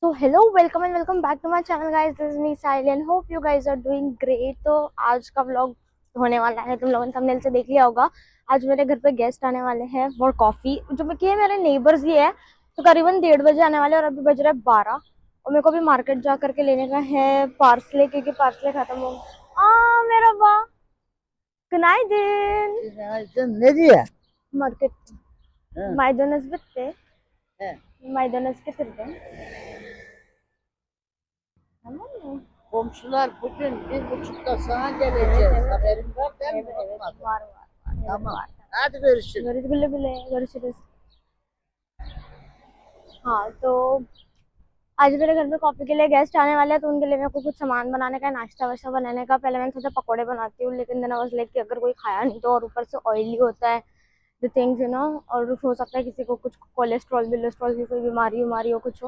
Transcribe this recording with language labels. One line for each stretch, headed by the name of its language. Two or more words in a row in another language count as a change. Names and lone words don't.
English: So hello, welcome and welcome back to my channel guys. This is me Saili and hope you guys are doing great.
Hindi: तो आज का vlog होने वाला है, तुम लोगों ने थंबनेल से देख लिया होगा। आज मेरे घर पे गेस्ट आने वाले हैं
English: for coffee,
Hindi: जो कि मेरे नेबर्स ही है। तो करीबन 1:30 बजे आने वाले और अभी बज रहा है 12 और मेरे को भी मार्केट जा करके लेने का है पार्सले, क्योंकि पार्सले खत्म हो गया। मेरा वाह,
Turkish: günaydın. Günaydın. Ne diye? Market. He. Maydanoz bitti. He. Maydanoz getirdim. Tamam mı? Komşular bugün 1.30'da sana Evet, geleceğiz. evet. Haberin var değil mi? Evet, evet. Olmadı. Var. Evet, Tamam. var. Hadi görüşürüz. görüşürüz güle güle görüşürüज।
Hindi: हाँ तो आज मेरे घर में कॉफी के लिए गेस्ट आने वाले हैं, तो उनके लिए मेरे को कुछ सामान बनाने का है, नाश्ता वाश्ता बनाने का। पहले मैंने सोचा पकोड़े बनाती हूँ, लेकिन
English: then I was like
Hindi: कि अगर कोई खाया नहीं तो, और ऊपर से ऑयली होता है
English: the things
Hindi: और हो सकता है किसी को कुछ कोलेस्ट्रॉल की कोई बीमारी हो कुछ हो।